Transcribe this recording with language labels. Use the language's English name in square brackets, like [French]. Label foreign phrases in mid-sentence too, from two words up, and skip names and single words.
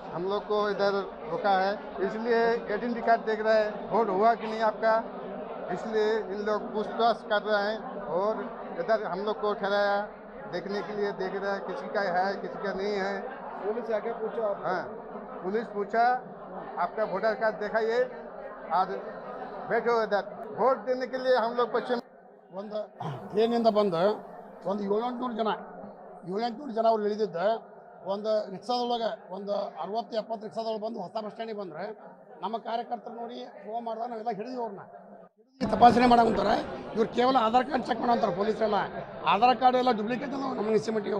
[Hindi] हम लोग को इधर रोका है, इसलिए [English] identity card [Hindi] देख रहे हैं, वोट हुआ कि नहीं आपका, इसलिए इन लोग पूछताछ कर रहे हैं। और इधर हम लोग को ठहराया देखने के लिए, देख रहे हैं किसी का है किसी का नहीं है। पुलिस आके पूछा? हाँ, पुलिस पूछा आपका [English] voter card [Hindi] दिखाइए और बैठो इधर। वोट देने के लिए हम लोग पश्चिम [Kannada] ಒಂದು ಟ್ರೈನಿಂದ ಬಂದು ಒಂದು 700 ಜನ ಅವ್ರು ಇಳಿದಿದ್ದ ಒಂದು ರಿಕ್ಷಾದೊಳಗೆ ಒಂದು 60-70 ರಿಕ್ಷಾದೊಳಗೆ ಬಂದು ಹೊಸ [English] bus standige [Kannada] ಬಂದರೆ ನಮ್ಮ ಕಾರ್ಯಕರ್ತರು ನೋಡಿ ಫೋನ್ ಮಾಡಿದಾಗ ನಾವೆಲ್ಲ ಹಿಡಿದೀವಿ. ಅವ್ರನ್ನ ತಪಾಸಣೆ ಮಾಡಂತಾರೆ. ಇವ್ರು ಕೇವಲ ಆಧಾರ್ [English] card check [Kannada] ಮಾಡೋಂತಾರೆ ಪೊಲೀಸರೆಲ್ಲ. ಆಧಾರ್ ಕಾರ್ಡ್ ಎಲ್ಲ ಡುಪ್ಲಿಕೇಟ್ ಅದಾವೆ ನಮ್ಮ ಇನ್ಸ್ಟಿಮೇಟಿವ್.